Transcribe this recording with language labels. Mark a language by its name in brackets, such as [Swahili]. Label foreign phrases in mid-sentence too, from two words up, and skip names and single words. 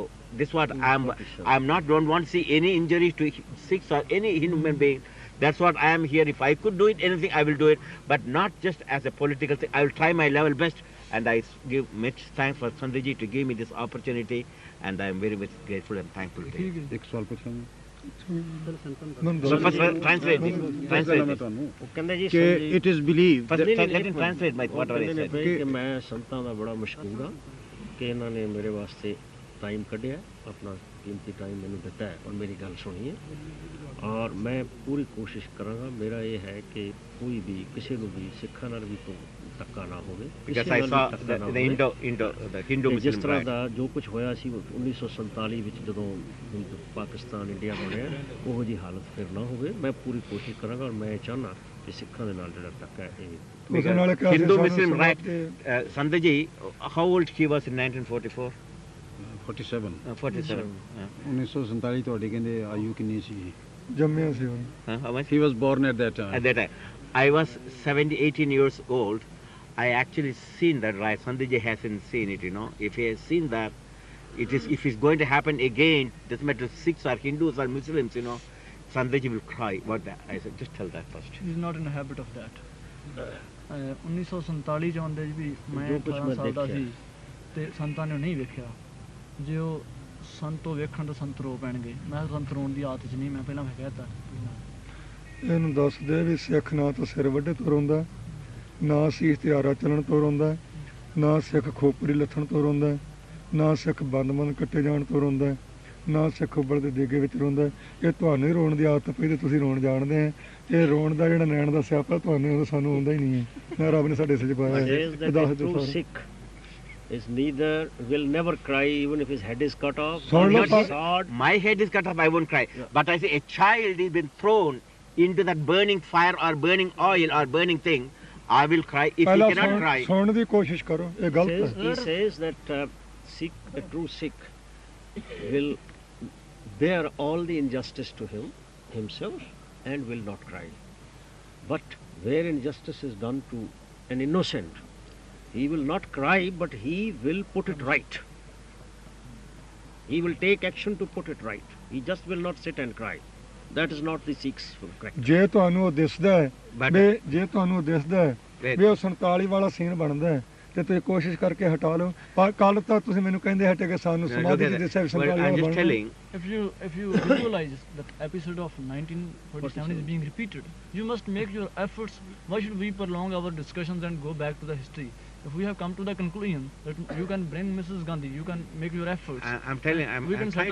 [English] This what don't want to see any injuries to Sikhs or any human being. That's what I am here. If I could do it, anything I will do it, but not just as a political thing. I will try my level best, and I give much thanks for Sandhiji to give me this opportunity, and I am very much grateful and thankful to him. [Punjabi] ਇੱਕ ਸਵਾਲ ਪੁੱਛਾਂ ਮੈਂ ਮੈਨੂੰ [English] So [Punjabi] ਦੱਸ [English] first translate this. [Punjabi] ਮੈਂ [English] Translate this. [Punjabi] ਤੁਹਾਨੂੰ ਉਹ ਕਹਿੰਦੇ ਜੀ ਕਿ ਸੰਜੀ [English] It is believe First, [Punjabi] ਨਹੀਂ, [English] let [Punjabi] ਨਹੀਂ, [English] him translate my whatever he said. [Punjabi] ਕਿ ਮੈਂ ਸੰਤਾਂ ਦਾ ਬੜਾ ਮਸ਼ਕੂਰ ਹਾਂ ਕਿ ਇਹਨਾਂ ਨੇ ਮੇਰੇ ਵਾਸਤੇ ਟਾਈਮ ਕੱਢਿਆ ਆਪਣਾ ਕੀਮਤੀ ਟਾਈਮ ਮੈਨੂੰ ਦਿੱਤਾ ਹੈ ਔਰ ਮੇਰੀ ਗੱਲ ਸੁਣੀ ਹੈ ਔਰ ਮੈਂ ਪੂਰੀ ਕੋਸ਼ਿਸ਼ ਕਰਾਂਗਾ ਮੇਰਾ ਇਹ ਹੈ ਕਿ ਕੋਈ ਵੀ ਕਿਸੇ ਨੂੰ ਵੀ ਸਿੱਖਾਂ ਨਾਲ ਵੀ ਕੋਈ ਧੱਕਾ ਨਾ ਹੋਵੇ [English] Because I saw the [Punjabi] ਤੇ ਜਿਸ [English] Hindu-Muslim [Punjabi] ਤਰ੍ਹਾਂ [English] riot. [Punjabi] ਦਾ ਜੋ ਕੁਝ ਹੋਇਆ ਸੀ 1947 ਵਿੱਚ ਜਦੋਂ ਪਾਕਿਸਤਾਨ ਇੰਡੀਆ ਬਣਿਆ ਉਹੋ ਜਿਹੀ ਹਾਲਤ ਫਿਰ ਨਾ ਹੋਵੇ ਮੈਂ ਪੂਰੀ ਕੋਸ਼ਿਸ਼ ਕਰਾਂਗਾ ਔਰ ਮੈਂ ਚਾਹੁੰਦਾ ਕਿ ਸਿੱਖਾਂ ਦੇ ਨਾਲ ਜਿਹੜਾ ਧੱਕਾ ਹੈ ਇਹ ਉਹਦੇ ਨਾਲ ਕਿਹਾ ਸੀ [English] Hindu-Muslim [Punjabi] ਸਾਨੂੰ [English] riot. [Punjabi] ਸਮਾਜ [English] Sandhiji, how old he was in 1944? 47 47. [Punjabi] 1947 ਤੁਹਾਡੇ ਕਹਿੰਦੇ ਆਯੂ ਕਿੰਨੀ ਸੀ ਜੰਮਿਆ ਸੀ ਉਹ। [English] How much? He was born at that At ਟਾਈਮ that time, I was 18 years old. I actually seen that riot. Sandhiji hasn't seen it, If he has seen that, if it's going to happen again, doesn't matter Sikhs or Hindus or Muslims, Sandhiji will cry. What that? I said, just tell that first. He is not in a habit of that. [Punjabi] 1947 ਚ ਆਉਂਦੇ ਵੀ ਮੈਂ ਜੋ ਕੁਛ 18 ਮੈਂ ਸਾਲ ਦਾ ਦੇਖਿਆ। ਸੀ ਤੇ ਸੰਤਾਂ ਨੇ ਨਹੀਂ ਵੇਖਿਆ ਜੇ ਉਹ ਸੰਤ ਤੋਂ ਵੇਖਣ ਤਾਂ ਸੰਤ ਰੋ ਪੈਣਗੇ ਮੈਂ ਸੰਤ ਰੋਣ ਦੀ ਆਦਤ 'ਚ ਨਹੀਂ ਮੈਂ ਪਹਿਲਾਂ ਕਹਿਤਾ ਇਹਨੂੰ ਦੱਸ ਦੇ ਵੀ ਸਿੱਖ ਨਾ ਤਾਂ ਸਿਰ ਵੱਢੇ ਤੋਂ ਰੋਂਦਾ, ਨਾ ਸੀ ਇਸ਼ਤਿਹਾਰਾ ਚੱਲਣ ਤੋਂ ਰੋਂਦਾ, ਨਾ ਸਿੱਖ ਖੋਪਰੀ ਲੱਥਣ ਤੋਂ ਰੋਂਦਾ, ਨਾ ਸਿੱਖ ਬੰਦ ਕੱਟੇ ਜਾਣ ਤੋਂ ਰੋਂਦਾ, ਨਾ ਸਿੱਖ ਉੱਬਲ ਦੇ ਦੇਗੇ ਵਿੱਚ ਰੋਂਦਾ। ਇਹ ਤੁਹਾਨੂੰ ਹੀ ਰੋਣ ਦੀ ਆਦਤ ਪਈ ਤੇ ਤੁਸੀਂ ਰੋਣ ਜਾਣਦੇ ਆ। ਇਹ ਰੋਣ ਦਾ ਜਿਹੜਾ ਨੈਣ ਦਾ ਸਿਆਪਾ ਤੁਹਾਨੂੰ ਸਾਨੂੰ ਆਉਂਦਾ ਹੀ ਨਹੀਂ ਹੈ, ਨਾ ਰੱਬ ਨੇ ਸਾਡੇ ਸਿਰ 'ਚ ਪਾਇਆ [English] says [Punjabi] ਹੈ। [English] that [Punjabi] ਦੱਸ [English] a [Punjabi] ਦਿਓ [English] true [Punjabi] ਸਾਰੇ। [English] Sikh is will never cry even if his head is cut off. Son or of his a- sword. My head is cut off, I won't cry. But I say a child has been thrown into that burning fire or burning oil or burning thing, I will cry. If he [Punjabi] ਪਹਿਲਾਂ [English] cannot cry, [Punjabi] ਸੁਣਨ ਦੀ ਕੋਸ਼ਿਸ਼ ਕਰੋ, ਇਹ ਗਲਤ ਹੈ। [English] He says that a true Sikh will bear all the injustice to himself and will not cry. But where injustice is done to an innocent, he will not cry, but he will put it right. He will take action to put it right. He just will not sit and cry. That is not the Sikh's character. [Punjabi] ਜੇ ਤੁਹਾਨੂੰ ਉਹ ਦਿਸਦਾ ਹੈ [English] But- [Punjabi] ਵੀ ਜੇ ਤੁਹਾਨੂੰ ਦਿਸਦਾ ਹੈ ਵੀ ਉਹ 47 ਵਾਲਾ ਸੀਨ ਬਣਦਾ ਹੈ ਤੇ ਤੁਸੀਂ ਕੋਸ਼ਿਸ਼ ਕਰਕੇ ਹਟਾ ਲਓ। ਪਰ ਕੱਲ ਤਾਂ ਤੁਸੀਂ ਮੈਨੂੰ ਕਹਿੰਦੇ ਹਟੇ ਕਿ ਸਾਨੂੰ ਸਮਾਧੀ ਚ ਦੱਸਿਆ ਵੀ 47 ਵਾਲਾ [English] I'm just [Punjabi] ਬਣਦਾ। [English] telling. If you visualize that episode of 1947 is being repeated, you must make your efforts. Why should we prolong our discussions and go back to the history? If we have come to the conclusion that you can bring Mrs. Gandhi, you can make your efforts. I'm telling. We I'm can trying